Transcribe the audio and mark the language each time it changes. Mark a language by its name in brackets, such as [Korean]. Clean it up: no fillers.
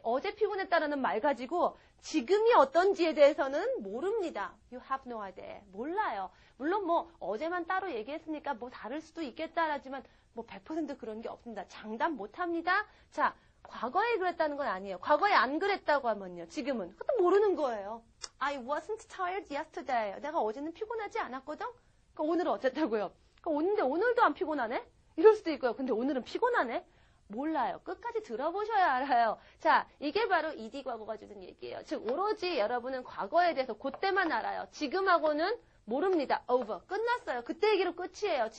[Korean] 어제 피곤했다라는 말 가지고 지금이 어떤지에 대해서는 모릅니다. [English] You have no idea. [Korean] 몰라요. 물론 뭐 어제만 따로 얘기했으니까 뭐 다를 수도 있겠다라지만 뭐 100% 그런 게 없습니다. 장담 못합니다. 자, 과거에 그랬다는 건 아니에요. 과거에 안 그랬다고 하면요. 지금은 그것도 모르는 거예요. [English] I wasn't tired yesterday. [Korean] 내가 어제는 피곤하지 않았거든? 그럼 오늘은 어쨌다고요? 그럼 오늘도 안 피곤하네? 이럴 수도 있고요. 근데 오늘은 피곤하네? 몰라요. 끝까지 들어보셔야 알아요. 자, 이게 바로 ed 과거가 주는 얘기예요. 즉, 오로지 여러분은 과거에 대해서 그때만 알아요. 지금하고는 모릅니다. over. 끝났어요. 그때 얘기로 끝이에요.